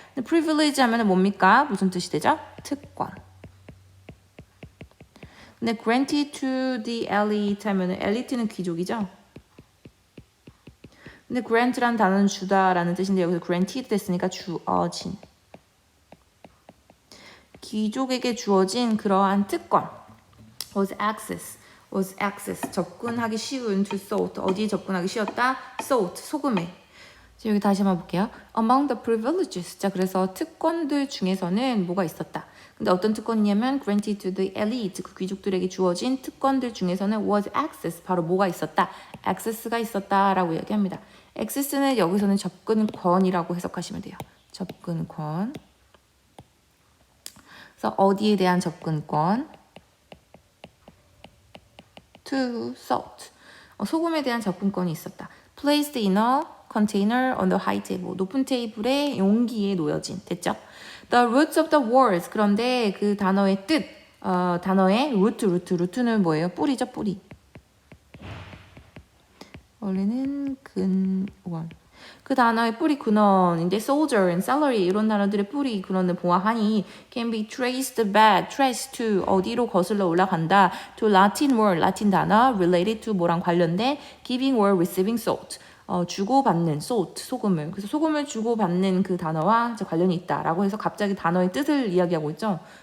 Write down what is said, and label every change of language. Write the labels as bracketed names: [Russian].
[Korean] 근데 privilege 하면은 뭡니까? 무슨 뜻이 되죠? 특권. 근데 [English] granted to the elite [Korean] 하면은 엘리트는 귀족이죠. 근데 grant란 단어는 주다라는 뜻인데 여기서 granted 됐으니까 주어진. 귀족에게 주어진 그러한 특권. [English] was access. [Korean] 접근하기 쉬운 [English] to salt. [Korean] 어디에 접근하기 쉬웠다? salt. 소금에. 자, 여기 다시 한번 볼게요. [English] Among the privileges. [Korean] 자, 그래서 특권들 중에서는 뭐가 있었다. 근데 어떤 특권이냐면 [English] granted to the elite. [Korean] 그 귀족들에게 주어진 특권들 중에서는 [English] was access. [Korean] 바로 뭐가 있었다? access가 있었다라고 이야기합니다. access는 여기서는 접근권이라고 해석하시면 돼요. 접근권. 그래서 어디에 대한 접근권? [English] to salt. [Korean] 소금에 대한 접근권이 있었다. [English] placed in a container on the high table. [Korean] 높은 테이블에 용기에 놓여진. 됐죠? [English] The roots of the words. [Korean] 그런데 그 단어의 뜻, 단어의 루트는 뭐예요? 뿌리죠, 뿌리. 원래는 근원. 그 단어의 뿌리 근원인데 [English] soldier and salary [Korean] 이런 단어들의 뿌리 근원을 보아하니 [English] can be traced back, traced to [Korean] 어디로 거슬러 올라간다 [English] to Latin word, [Korean] 라틴 단어 [English] related to [Korean] 뭐랑 관련된 [English] giving or receiving salt [Korean] 주고받는 salt, 소금을 그래서 소금을 주고받는 그 단어와 관련이 있다라고 해서 갑자기 단어의 뜻을 이야기하고 있죠.